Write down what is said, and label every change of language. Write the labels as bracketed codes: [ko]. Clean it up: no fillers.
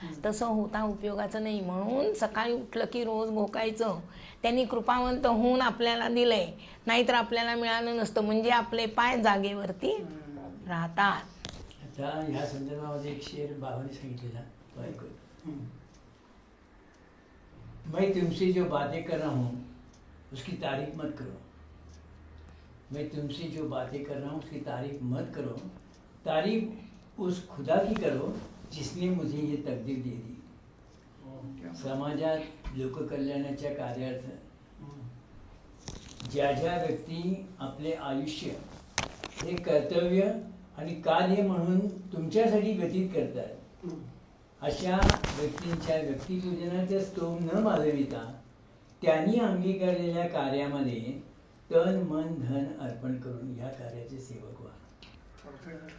[mr] तसं होता उपयोगाचं नाही. म्हणून सकाळी उठलं की रोज भोकायचं, त्यांनी कृपावंत होऊन आपल्याला दिलंय, नाहीतर आपल्याला मिळालं नसतं. म्हणजे आपले पाय जागेवरती राहतात. आता ह्या संदर्भामध्ये एक शेर बाबांनी सांगितलेला तो ऐकू. [hi] मैं तुमसे जो बातें कर रहा हूँ उसकी तारीफ मत करो, मैं तुमसे जो बातें कर रहा हूँ उसकी तारीफ मत करो, तारीफ उस खुदा की करो जिसने मुझे ये तकदीर दे दी. [mr] समाजात लोककल्याणाच्या कार्यार्थ ज्या ज्या व्यक्ती आपले आयुष्य हे कर्तव्य आणि कार्य म्हणून तुमच्यासाठी व्यतीत करतात, अशा व्यक्तींच्या व्यक्तिपूजनाचे स्तोम न माजविता त्यांनी अंगीकारलेल्या कार्यामध्ये तन मन धन अर्पण करून या कार्याचे सेवक व्हा.